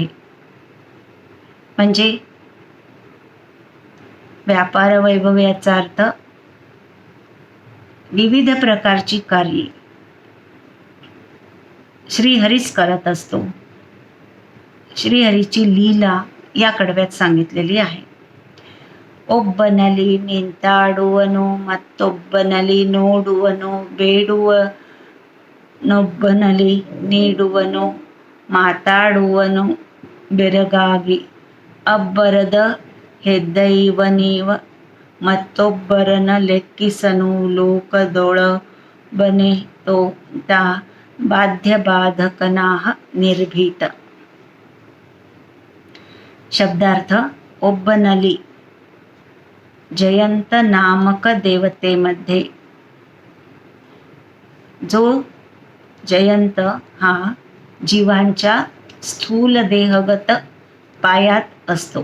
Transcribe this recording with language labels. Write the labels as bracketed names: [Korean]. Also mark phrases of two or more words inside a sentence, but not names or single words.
[Marathi] म्हणजे व्यापार वैभव याचा अर्थ विविध प्रकारची कार्ये श्रीहरीच करत असतो. श्रीहरीची लीला या कडव्यात सांगितलेली आहे. [Kannada] ಒಬ್ಬನಲ್ಲಿ ನಿಂತಾಡುವನು ಮತ್ತೊಬ್ಬನಲ್ಲಿ ನೋಡುವನು ಬೇಡುವನೊಬ್ಬನಲ್ಲಿ ನೀಡುವನು ಮಾತಾಡುವನು ಬೆರಗಾಗಿ ಅಬ್ಬರದ ಹೆದ್ದೈವನೀವ ಮತ್ತೊಬ್ಬರನ ಲೆಕ್ಕಿಸನು ಲೋಕದೊಳಬನೆ ತೋಂತ ಬಾಧ್ಯ ಬಾಧಕನಾಹ ನಿರ್ಭೀತ. [Marathi] शब्दार्थ ಒಬ್ಬನಲ್ಲಿ जयंत नामक देवतेमध्ये जो जयंत हा जीवांच्या स्थूल देहगत पायात असतो.